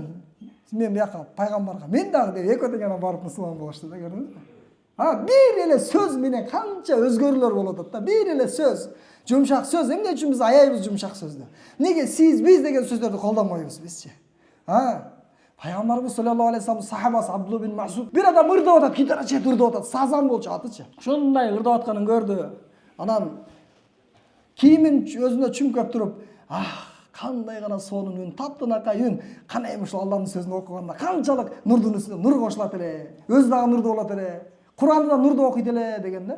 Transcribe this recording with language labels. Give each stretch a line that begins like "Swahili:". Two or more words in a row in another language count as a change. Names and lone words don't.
Kyrgyz: Мен бияка пайгамбарга, мен дагы деп экөө дегенде барып мусулман болушту да, көрдүңүзбү? Бир эле сөз менен канча өзгөрүүлөр болуп атат да, бир эле сөз, жумшак сөз. Эмне үчүн биз аябыз жумшак сөздү? Неге сиз, биз деген сөздөрдү колдонбойбуз бизчи? Пайгамбарыбыз
Arabic: صلى الله عليه وسلم
Kyrgyz: сахабасы Абдулла бин Масуд бир адам ырдап атат, гитара чет ырдап атат, сазан болчу атычы. Ошондой ырдап атканын көрдү. Анан кийимин өзүнө чүмкөп туруп, кандай гана сонун үн, таптынакай үн, кана эми ушул Алланын сөзүн окуганда канчалык нурдун үстүнө нур кошулат эле, өзү дагы нурду болот эле, Куранды да нурду окуйт эле дегенде.